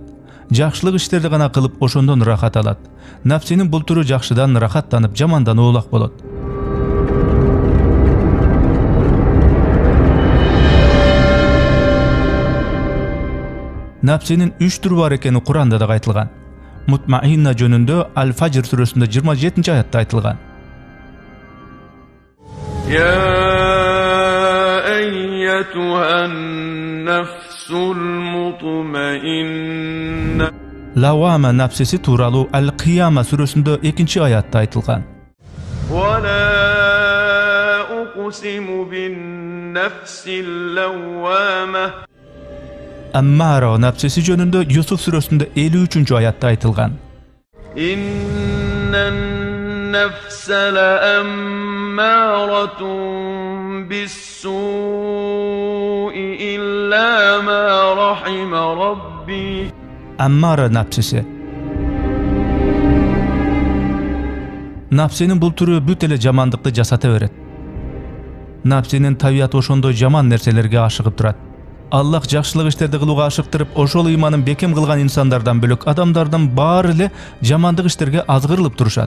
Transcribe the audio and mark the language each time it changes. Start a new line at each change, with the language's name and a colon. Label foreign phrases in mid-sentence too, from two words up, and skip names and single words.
Kyrgyz: Жакшылык иштерди гана кылып, ошондон рахат алат. Напсинин бул түрү жакшыдан рахаттанып, жамандан оолак болот. Напсинин 3 түрү бар экени Куранда да айтылган. Мутмаинна жөнүндө Аль-Фажр сүрөсүндө 27-аятта айтылган.
Arabic: يا أيتها النفس المطمئنة.
Kyrgyz: Лауама напсиси тууралуу Аль-Кияма сүрөсүндө 2-аятта айтылган.
Arabic: ولا أقسم بالنفس اللوامة.
Kyrgyz: Аммаро напсиси жөнүндө Юсуф сүрөсүндө 53-аятта айтылган.
Arabic: النفس لأمارة بالسوء إلا ما رحم ربي.
Kyrgyz: Аммара напсиси. Напсинин бул түрү бүт эле жамандыкты жасата берет. Напсинин табияты ошондой жаман нерселерге ашыгып турат. Аллах жакшылык иштерди кылууга ашыктырып, ошол ыйманын бекем кылган инсандардан бөлөк адамдардын баары эле жамандык иштерге азгырылып турушат.